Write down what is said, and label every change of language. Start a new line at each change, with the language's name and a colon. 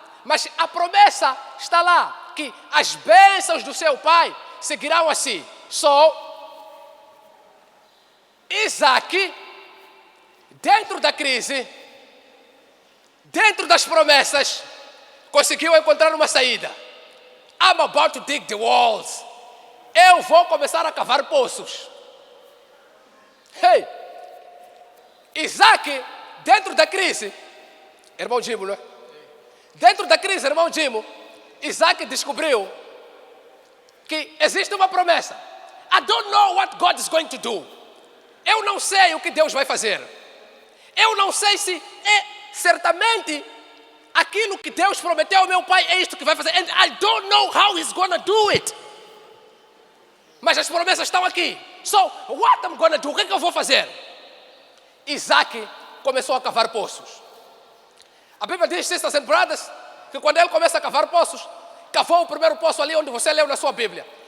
Portuguese: Mas a promessa está lá, que as bênçãos do seu pai seguirão assim. Isaac, dentro da crise, dentro das promessas, conseguiu encontrar uma saída.
English: I'm about to dig the walls.
Portuguese: Eu vou começar a cavar poços. Hey! Isaac, dentro da crise, irmão Dimo, não é? Dentro da crise, irmão Dimo, Isaac descobriu que existe uma promessa.
English: I don't know what God is going to do.
Portuguese: Eu não sei o que Deus vai fazer. Eu não sei se é certamente aquilo que Deus prometeu ao meu pai é isto que vai fazer.
English: And I don't know how he's gonna do it.
Portuguese: Mas as promessas estão aqui. So, what I'm gonna do? O que é que eu vou fazer? Isaac começou a cavar poços. A Bíblia diz, sisters and brothers, que quando ele começa a cavar poços, cavou o primeiro poço ali onde você leu na sua Bíblia.